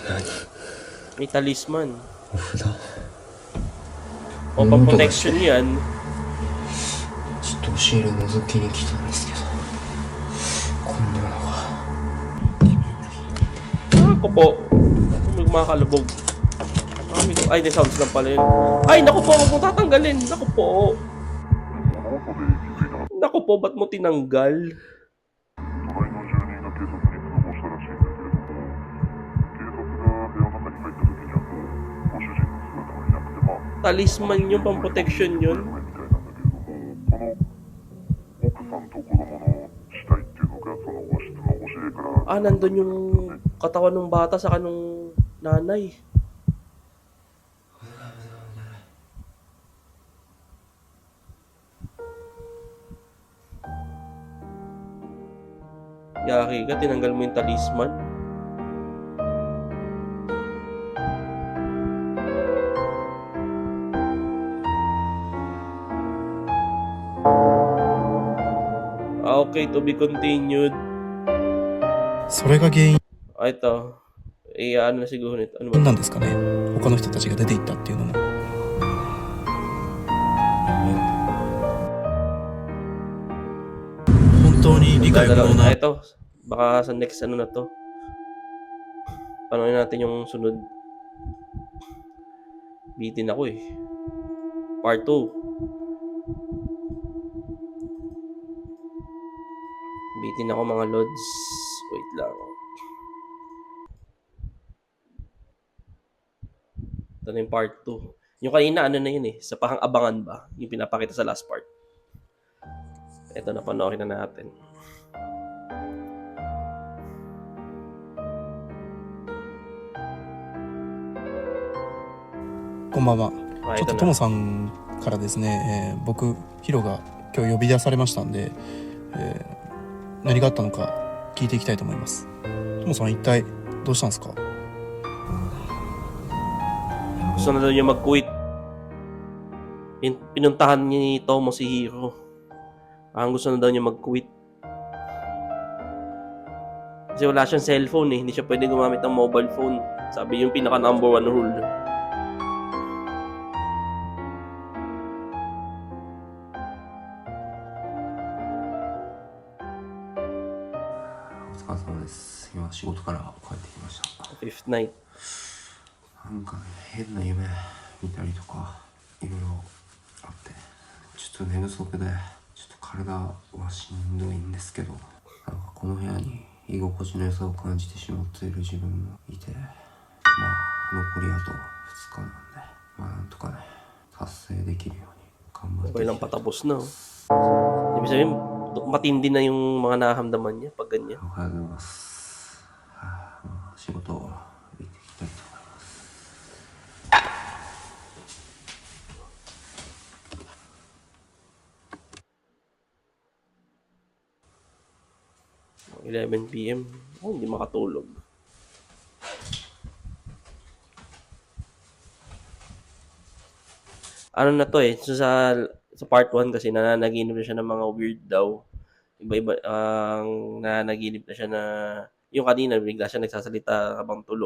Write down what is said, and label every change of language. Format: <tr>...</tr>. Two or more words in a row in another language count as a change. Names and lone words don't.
<tl>May talisman.</tl> <ja>お札</ja> <tl>O pang-protection yan.</tl> <ja>ちょっと押し入れ覗きに来たんですけどこんなのが</ja> <tl>Ako po. May makakalubog. Ay, may sounds lang pala yun. Ay, naku po, huwag mo tatanggalin. Naku po. Naku po, ba't mo tinanggal?</tl> <ja>隣の住人が警察に通報したらしいんだけれども、警察が部屋の中に入った時にはもうご主人の姿はいなくて、まあ</ja> <tl>Talisman yung pang-protection yun.</tl> <ja>みたいなんだけれども、この奥さんと子供の死体っていうのがその和室の押し入れから</ja> <tl>Ah, nandun yung katawan ng bata sa kanong nanay. Yaki ka, tinanggal mo yung talisman. Ah, okay,</tl> <en>to be continued.</en> <ja>それが原因</ja> <tl>Ah, ito. Ano na siguro nito. Ano ba?</tl> <ja>なんですかね。他の人たちが出ていったっていうのも。本当に理解不能</ja> <tl>Ah,</tl> <ja>な</ja> <tl>ito. Baka sa next ano na to. Panoorin natin yung sunod. Bitin ako eh. Part 2. Bitin ako mga lods. Wait lang. Ito na yung part 2. Yung kanina ano na yun eh. Sa pang-abangan ba? Yung pinapakita sa</tl> <en>last part.</en> <tl>Ito na, panoorin na natin.</tl> <ja>こんばんは。</ja> <tl>Ah,</tl> <ja>ちょっ</ja> <tl>ito</tl> <ja>と</ja> <tl>na.</tl> <ja>ともさんからですね、僕ヒロが今日呼び出されましたんで、何があったのか聞いていきたいと思います。ともさん一体どうしたんですか？</ja> <tl>Gusto na daw niya mag-quit. Pinuntahan ni Tomo si Hiro. Ang gusto na daw niya mag-quit. Kasi wala siyang cellphone eh. Hindi siya pwede gumamit ng</tl> <en>mobile phone.</en> <tl>Sabi yung pinaka</tl> <en>number 1 rule.</en> <ja>お疲れ様です。今仕事から帰ってきました。</ja> <en>Fifth night.</en> <ja>なんかね、変な夢見たりとかいろいろあって、ちょっと寝不足でちょっと体はしんどいんですけど、なんかこの部屋に居心地の良さを感じてしまっている自分もいて、まあ残りあと2日なんで、まあなんとかね達成できるように頑張って</ja> <tl>Okay lang patapos na. Oh. Ibig sabihin, matindi na yung mga nahamdaman niya pag ganyan.</tl> <ja>おはようございます。はあ、まあ仕事を行っていきたいと思います。 11 PM.</ja> <tl>Oh, hindi makatulog. Ano na to eh, so sa part 1 kasi nananaginip na siya ng mga weird daw. Iba-iba ang nananaginip na siya na yung kanina bigla siya nagsasalita habang tulog.</tl>